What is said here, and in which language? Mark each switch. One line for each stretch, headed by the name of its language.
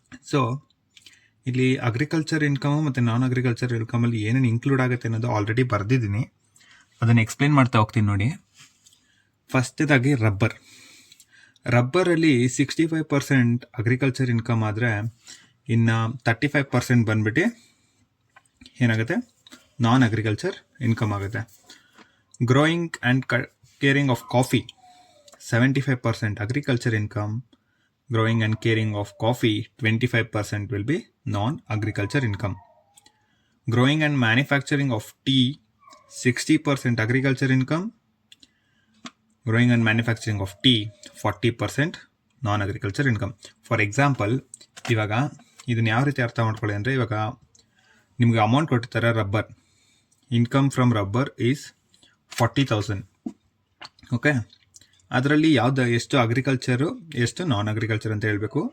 Kannada: So ಇಲ್ಲಿ agriculture income ಮತ್ತು ನಾನ್ agriculture ಇನ್ಕಮಲ್ಲಿ ಏನೇನು ಇನ್ಕ್ಲೂಡ್ ಆಗುತ್ತೆ ಅನ್ನೋದು ಆಲ್ರೆಡಿ ಬರೆದಿದ್ದೀನಿ, ಅದನ್ನು ಎಕ್ಸ್ಪ್ಲೇನ್ ಮಾಡ್ತಾ ಹೋಗ್ತೀನಿ ನೋಡಿ. ಫಸ್ಟದಾಗಿ ರಬ್ಬರಲ್ಲಿ 65% ಅಗ್ರಿಕಲ್ಚರ್ ಇನ್ಕಮ್ ಆದರೆ ಇನ್ನು 35% ಬಂದ್ಬಿಟ್ಟು ಏನಾಗುತ್ತೆ, ನಾನ್ ಅಗ್ರಿಕಲ್ಚರ್ ಇನ್ಕಮ್ ಆಗುತ್ತೆ.
English: Growing and caring of coffee 75% agriculture income. Growing and caring of coffee 25% will be non-agriculture income. Growing and manufacturing of tea 60% agriculture income. Growing and manufacturing of tea 40% non-agriculture income. For example,
Kannada: ಇವಾಗ ಇದನ್ನ ಯಾವ ರೀತಿ ಅರ್ಥ ಮಾಡ್ಕೊಳ್ಳಿ ಅಂದರೆ, ಇವಾಗ ನಿಮಗೆ amount ಕೊಟ್ಟಿರ್ತಾರೆ rubber,
English: income from rubber is
Kannada: 40,000. Okay, ಅದರಲ್ಲಿ ಎಷ್ಟು ಅಗ್ರಿಕಲ್ಚರು ಎಷ್ಟು ನಾನ್ ಅಗ್ರಿಕಲ್ಚರ್ ಅಂತ ಹೇಳಬೇಕು.